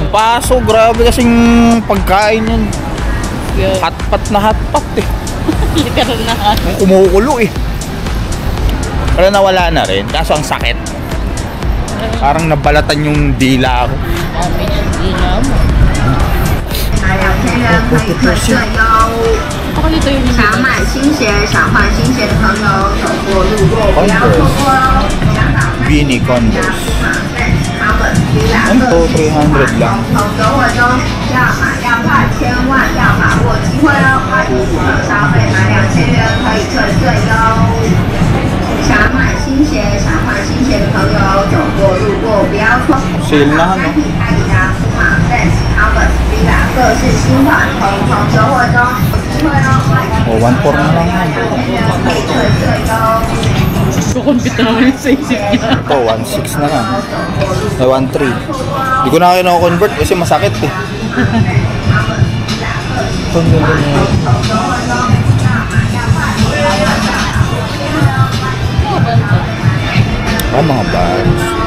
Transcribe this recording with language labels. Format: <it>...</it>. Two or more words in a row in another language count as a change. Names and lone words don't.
<tl>Paso, grabe kasing pagkain yan. Good. Hotpot na hotpot eh. Literal na ka. Ang kumukulo eh. Pero nawala na rin. Kaso ang sakit. Parang nabalatan yung dila ko. Dami niyang dila mo.</tl> <zh>2000 元可以退税哟。</zh> <tl>Baka dito yung</tl> <zh>想买新鞋、想换新鞋的朋友，走过路过不要错过哦。香港 Beanie Converse. 各</zh> <tl>300 lang.</tl> <zh>从优惠中要买要快，千万要把握机会哦！消费满2000元可以退税哟。想买新鞋、想换新鞋的朋友，走过路过不要错过。</zh> <tl>Sale na, no?</tl> <zh>阿迪达、普马、Vans、Converse、Villa 各式新款，从优惠中有机会哦！</zh> <tl>O, 1.4 na lang yan.</tl> <zh>2000 元可以退税哟。</zh> <tl>Kukumpit na naman sa isip niya. Ito, 1.6 na lang. Ay, 1.3. Hindi ko na kayo na-convert kasi masakit eh. Ito, ang ganda niya. Ah, mga bags.</tl>